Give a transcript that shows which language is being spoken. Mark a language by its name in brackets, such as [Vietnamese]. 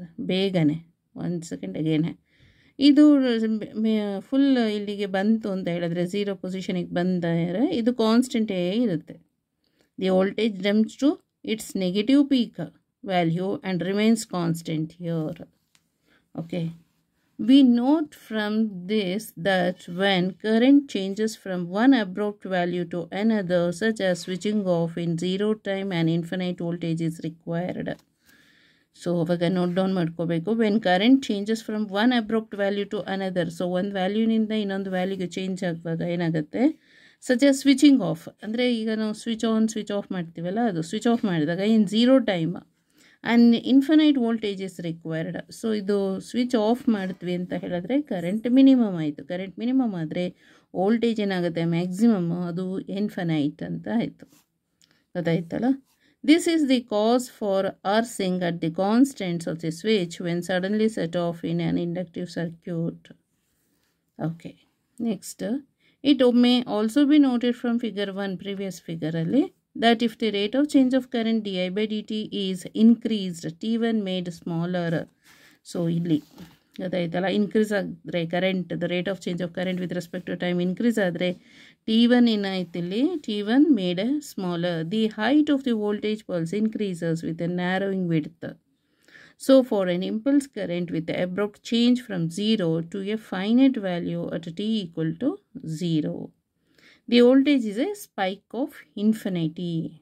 [Kannada] ಬೇಗನೆ 1 ಸೆಕೆಂಡ್ ಅಗೇನೆ ಇದು ಫುಲ್ ಇಲ್ಲಿಗೆ ಬಂತು ಅಂತ ಹೇಳಿದ್ರೆ ಝೀರೋ ಪೊಸಿಷನಿಗೆ ಬಂದರೆ ಇದು ಕಾನ್ಸ್ಟೆಂಟೇ ಇರುತ್ತೆ. [English] The voltage jumps to its negative peak value and remains constant here. Okay, we note from this that when current changes from one abrupt value to another, such as switching off in zero time, an infinite voltage is required. [Kannada] So aವಾಗ note down ಮಾಡ್ಕೋಬೇಕು. [English] when current changes from one abrupt value to another, [Kannada] so ಒಂದು ವ್ಯಾಲ್ಯೂನಿಂದ ಇನ್ನೊಂದು ವ್ಯಾಲ್ಯೂಗೆ change ಆಗುವಾಗ ಏನಾಗುತ್ತೆ, such as switching of, ಅಂದರೆ ಈಗ ನಾವು switch on switch off ಮಾಡ್ತೀವಲ್ಲ, ಅದು ಸ್ವಿಚ್ ಆಫ್ ಮಾಡಿದಾಗ [English] In zero time and infinite voltage is required. [Kannada] So ಇದು ಸ್ವಿಚ್ ಆಫ್ ಮಾಡ್ತೀವಿ ಅಂತ ಹೇಳಿದ್ರೆ ಕರೆಂಟ್ ಮಿನಿಮಮ್ ಆಯಿತು. ಕರೆಂಟ್ ಮಿನಿಮಮ್ ಆದರೆ ವೋಲ್ಟೇಜ್ ಏನಾಗುತ್ತೆ, ಮ್ಯಾಕ್ಸಿಮಮ್, ಅದು ಇನ್ಫಿನೈಟ್ ಅಂತ ಆಯಿತು, ಗೊತ್ತಾಯ್ತಲ್ಲ. [English] This is the cause for arcing at the constants of the switch when suddenly set off in an inductive circuit. Okay, next it may also be noted from figure 1 previous ಫಿಗರಲ್ಲಿ that if the rate of change of current di by dt is increased, t1 made smaller. [Kannada] So ಇಲ್ಲಿ ಗೊತ್ತಾಯ್ತಲ್ಲ, increase ಆದರೆ current, the rate of change of current with respect to time increase ಆದರೆ t1 ಏನಾಯ್ತು ಇಲ್ಲಿ, t1 made smaller. [English] The height of the voltage pulse increases with a narrowing width. So for an impulse current with the abrupt change from 0 to a finite value at t equal to 0, the voltage is a spike of infinity.